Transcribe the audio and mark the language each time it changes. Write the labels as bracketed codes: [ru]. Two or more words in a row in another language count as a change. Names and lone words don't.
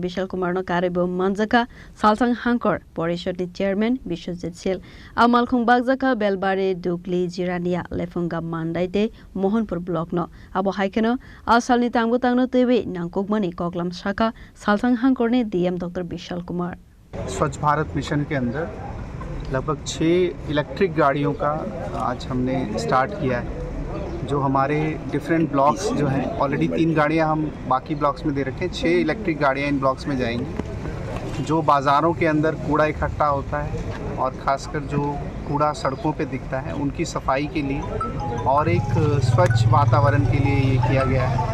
[trp] Bishal Kumar no karebo manjaka saltang hangkor porishod ni chairman Bishojit Sil amalkhong bagjaka belbare dukli jirania lefunga mandaite Mohanpur block no abo haikeno asal ni tangbo tangno tewe nangkokmani koklam shaka saltang hangkorne DM Dr. Bishal Kumar. [hi] स्वच्छ भारत मिशन के अंदर लगभग 6 इलेक्ट्रिक गाड़ियों का आज हमने स्टार्ट किया है। जो हमारे [en] different blocks [hi] जो हैं, ऑलरेडी 3 गाड़ियां हम बाकी ब्लॉक्स में दे रखे हैं, 6 इलेक्ट्रिक गाड़ियां इन ब्लॉक्स में जाएंगी। जो बाज़ारों के अंदर कूड़ा इकट्ठा होता है और ख़ासकर जो कूड़ा सड़कों पे दिखता है उनकी सफाई के लिए और एक स्वच्छ वातावरण के लिए ये किया गया है।